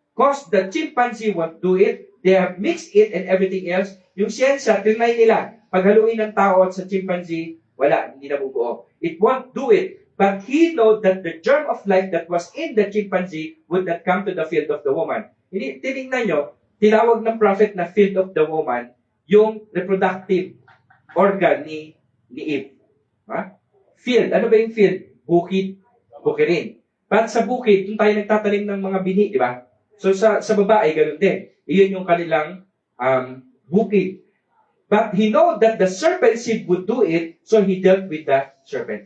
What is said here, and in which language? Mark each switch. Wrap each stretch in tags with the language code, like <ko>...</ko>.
<en>Because the chimpanzee won't do it, they have mixed it and everything else.</en> <tl>Yung siyensya, tinry nila. Paghaluin ng tao at sa chimpanzee, wala, hindi nabubuo.</tl> <en>It won't do it. But he know that the germ of life that was in the chimpanzee would not come to the field of the woman.</en> <tl>Tinignan nyo, tinawag ng prophet na</tl> <en>field of the woman,</en> <tl>yung reproductive organ ni Eve. Field. Ano ba yung field? Bukid. Bukirin. But sa bukid, doon tayo nagtatanim ng mga bini, di ba? So sa babae, ganun din. Iyon yung kanilang bukid.</tl> <en>But he know that the serpent seed would do it, so he dealt with the serpent.</en>